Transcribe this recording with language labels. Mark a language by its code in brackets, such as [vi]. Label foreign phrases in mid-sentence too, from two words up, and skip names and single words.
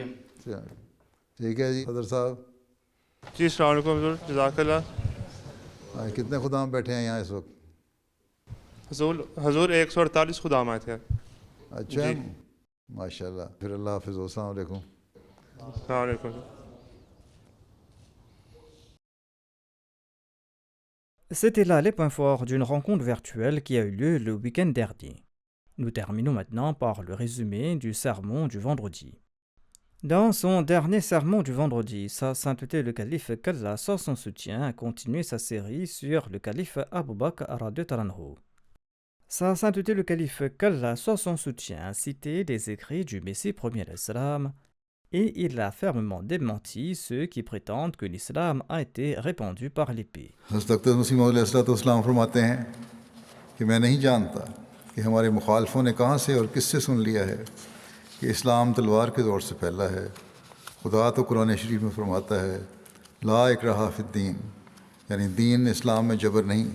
[ur] ٹھیک ہے جی. صدر صاحب جی [ar] السلام علیکم [ur] حضور, [ar] جزاک اللہ. [ur] کتنے خدام بیٹھے ہیں یہاں اس وقت؟ حضور 148 خدام آئے تھے. اچھا. [ar] ماشاء اللہ. [ur] پھر اللہ حافظ. [ar] السلام علیکم. السلام علیکم. [fr] C'était là les points forts d'une rencontre virtuelle qui a eu lieu le week-end dernier. Nous terminons maintenant par le résumé du sermon du vendredi. Dans son dernier sermon du vendredi, Sa Sainteté le calife Kalla, sans son soutien, a continué sa série sur le calife Abu Bakr [ar] رضي الله عنه. [fr] Sa Sainteté le calife Kalla, sans son soutien, a cité les écrits du Messie premier à l'Islam et il a fermement démenti ceux qui prétendent que l'islam a été répandu par l'épée. [ur] حضرت اقدس مسیح موعود علیہ الصلوۃ والسلام فرماتے ہیں کہ میں نہیں جانتا کہ ہمارے مخالفوں نے کہاں سے اور کس سے سن لیا ہے کہ اسلام تلوار کے دور سے پھیلا ہے. خدا تو قرآن شریف میں فرماتا ہے [ar] لا اکراہ فی الدین، [ur] یعنی دین اسلام میں جبر نہیں.